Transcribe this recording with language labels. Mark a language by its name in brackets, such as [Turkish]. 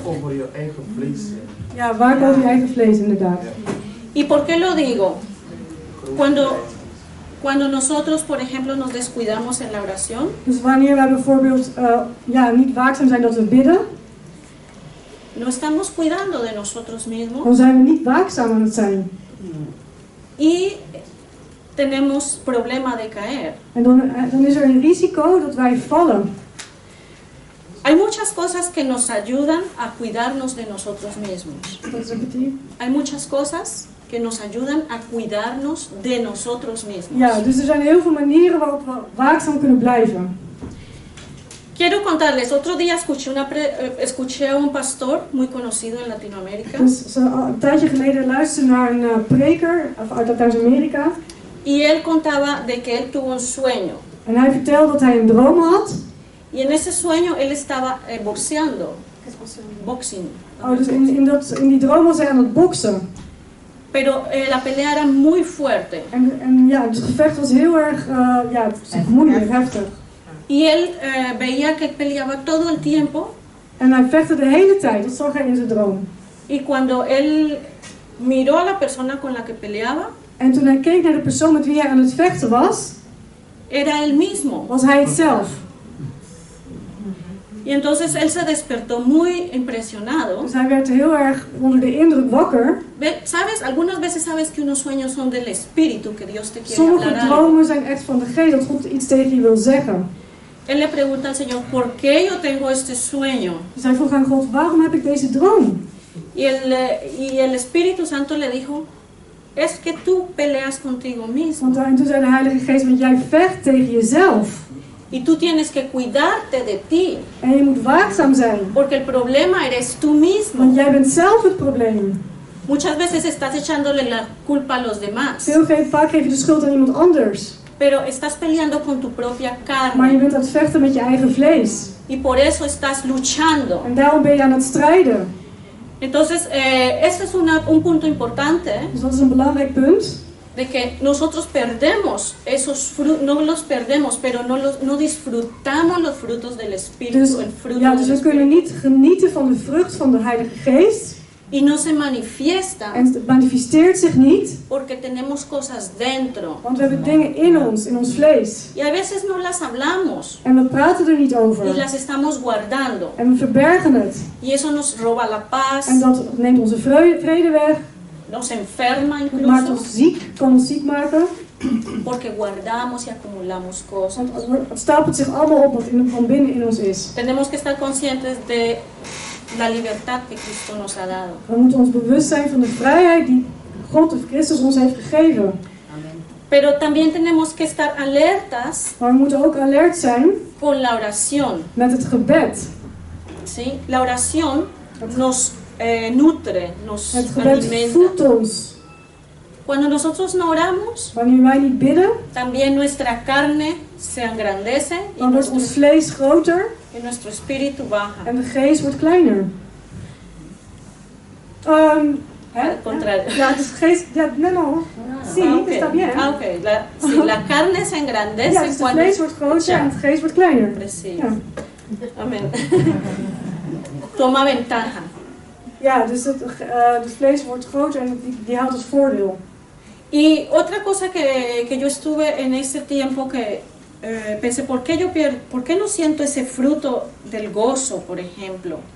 [Dutch] Waak over je eigen vlees. Ja, waak over je eigen vlees inderdaad. [Spanish] ¿Y por qué lo digo? Cuando nosotros, por ejemplo, nos descuidamos en la oración, [Dutch] Dus wanneer wij bijvoorbeeld niet waakzaam zijn dat we bidden, [Spanish] no estamos cuidando de nosotros mismos [Dutch] dan zijn we niet waakzaam aan het zijn. [Spanish] y tenemos problema de caer. [Dutch] En dan is er een risico dat wij vallen. [Spanish] Hay muchas cosas que nos ayudan a cuidarnos de nosotros mismos. [Dutch] Dat repeteer. [Spanish] Hay muchas cosas que nos ayudan a cuidarnos de nosotros mismos. [Dutch] Ja, dus er zijn heel veel manieren waarop we waakzaam kunnen blijven. [Spanish] Quiero contarles, otro día escuché a un pastor muy conocido en Latinoamérica [Dutch] Dus een tijdje geleden luisterde naar een preker uit Latijns-Amerika. [Spanish] y él contaba de que él tuvo un sueño. [Dutch] En hij vertelde dat hij een droom had. [Spanish] Y en ese sueño él estaba boxeando. [English] Boxing. [Dutch] Oh, dus in die droom was hij aan het boksen. [Spanish] Pero la pelea era muy fuerte. [Dutch] En ja, het gevecht was heel erg moeilijk, heftig. [Spanish] Y él veía que peleaba todo el tiempo. [Dutch] En hij vechtte de hele tijd, dat zag hij in zijn droom. [Spanish] Y cuando él miró a la persona con la que peleaba, [Dutch] En toen hij keek naar de persoon met wie hij aan het vechten was, [Spanish] era él mismo. [Dutch] was hij het zelf. [Spanish] Y entonces él se despertó muy impresionado. [Dutch] Dus hij werd heel erg onder de indruk wakker. [Spanish] ¿Sabes? Algunas veces sabes que unos sueños son del espíritu, que Dios te quiere [Dutch] Sommige [Spanish] hablar algo. [Dutch] dromen zijn echt van de geest, dat God iets tegen je wil zeggen. [Spanish] Él le pregunta al Señor, ¿por qué yo tengo este sueño? [Dutch] Dus hij vroeg aan God, waarom heb ik deze droom? [Spanish] Y el Espíritu Santo le dijo, es que tú peleas contigo mismo. [Dutch] En toen zei de Heilige Geest, want jij vecht tegen jezelf. [Spanish] Y tú tienes que cuidarte de ti. [Dutch] En je moet waakzaam zijn. [Spanish] Porque el problema eres tú mismo. [Dutch] Want jij bent zelf het probleem. [Spanish] Muchas veces estás echándole la culpa a los demás. [Dutch] Vaak geef je de schuld aan iemand anders. [Spanish] Pero estás peleando con tu propia carne. [Dutch] Maar je bent aan het vechten met je eigen vlees. [Spanish] Y por eso estás luchando. [Dutch] En daarom ben je aan het strijden. [Spanish] Entonces, este es un punto importante. [Dutch] Dus dat is een belangrijk punt. [Spanish] De que nosotros perdemos esos frutos, no los perdemos, pero no disfrutamos los frutos del Espíritu, [Dutch] Dus, [Spanish] el fruto [Dutch] dus [Spanish] del [Dutch] we kunnen [Spanish] Espíritu. [Dutch] niet genieten van de vrucht van de Heilige Geest. [Spanish] Y no se manifiesta [Dutch] En het manifesteert zich niet. [Spanish] porque tenemos cosas dentro. [Dutch] Want we hebben dingen in ons vlees. [Spanish] Y a veces no las hablamos [Dutch] En we praten er niet over. [Spanish] y las estamos guardando. [Dutch] En we verbergen het. [Spanish] Y eso nos roba la paz, [Dutch] En dat neemt onze vrede weg. [Spanish] nos enferma [Dutch] Het maakt [Spanish] incluso, [Dutch] ons ziek, kan ons ziek maken. [Spanish] porque guardamos y acumulamos cosas. [Dutch] Want het stapelt zich allemaal op wat van binnen in ons is. [Spanish] Tenemos que estar conscientes de la libertad que Cristo nos ha dado. [Dutch] We moeten ons bewust zijn van de vrijheid die God of Christus ons heeft gegeven. [Spanish] Pero también tenemos que estar alertas [Dutch] Maar we moeten ook alert zijn [Spanish] con la oración. [Dutch] met het gebed. [Spanish] ¿Sí? La oración nos nutre, nos [Dutch] Het gebed [Spanish] alimenta. [Dutch] voedt ons. [Spanish] Cuando nosotros no oramos, [Dutch] Wanneer wij niet bidden, [Spanish] también nuestra carne se engrandece y [Dutch] dan wordt ons vlees groter [Spanish] nuestro espíritu baja. [Dutch] en de geest wordt kleiner. [Spanish] Al contrario. [Dutch] Ja, dus geest... Ja, [Spanish] no. Sí, [English] okay. [Spanish] está bien. Ah, okay. La carne se engrandece [Dutch] Ja, dus het [Spanish] cuando... [Dutch] vlees wordt groter en het geest wordt kleiner. Precies. Ja. [Spanish] Amén. Toma ventaja. [Dutch] Ja, dus het vlees wordt groter en die houdt als voordeel. [Spanish] Y otra cosa que yo estuve en ese tiempo que pensé, ¿por qué no siento ese fruto del gozo, por ejemplo?